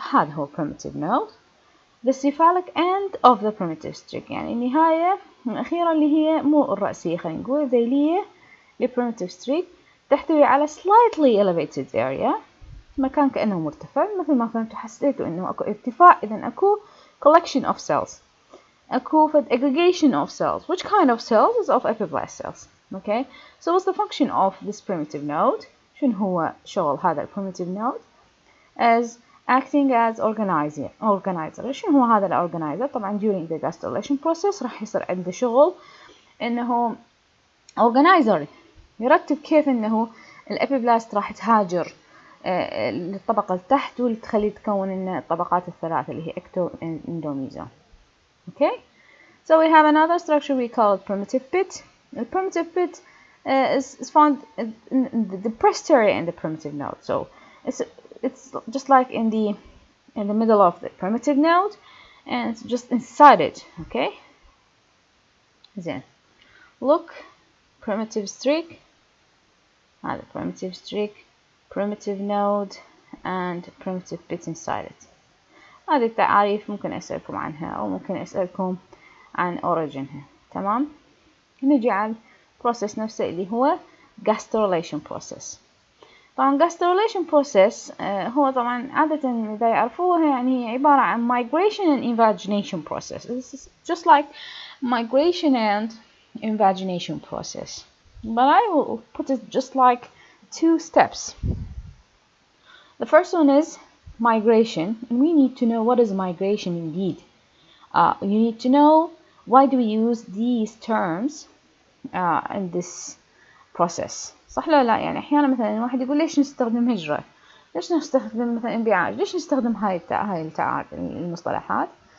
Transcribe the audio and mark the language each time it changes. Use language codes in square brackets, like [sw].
[ar] هذا هو primitive node, [en] the cephalic end of the primitive streak، [ar] يعني النهاية الأخيرة اللي هي مو الرأسية، خلينا نقول ذيلية لprimitive streak، تحتوي على slightly elevated area، مكان كأنه مرتفع. مثل ما فهمتوا حسيتوا إنه أكو ارتفاع، إذن أكو [en] collection of cells، [ar] أكو [en] aggregation of cells. Which kind of cells? Of epiblast cells. Okay, so what's the function of this primitive node? [ar] شنو هو شغل هذا primitive node? [en] As acting as organizer. [ar] شنو هو هذا الorganizer؟ طبعا [en] during the gastrulation process [ar] راح يصير عنده شغل انه organizer، يرتب كيف انه الابيبلاست راح تهاجر للطبقة التحت واللي تخليه تكون الطبقات الثلاثة اللي هي ecto and endomysium. [en] Okay, so we have another structure we call it primitive pit. The primitive pit is found in the depressed area in the primitive node. So it's just like in the middle of the primitive node, and it's just inside it. Okay, then look, primitive streak, هذا primitive streak, primitive node, and primitive pit inside it. [ar] هذه التعاريف ممكن أسألكم عنها أو ممكن أسألكم عن originها. تمام. نجي على process نفسه اللي هو gastrulation process. طبعا gastrulation process هو طبعا عادة إذا يعرفوها يعني هي عبارة عن migration and invagination process. [en] This is just like migration and invagination process, but I will put it just like 2 steps. The first one is migration, and we need to know what is migration indeed. You need to know why do we use these terms in this process. [ar] صح ولا لا؟ يعني أحيانا مثلا الواحد يقول ليش نستخدم هجرة، ليش نستخدم مثلا انبعاج، ليش نستخدم هاي المصطلحات.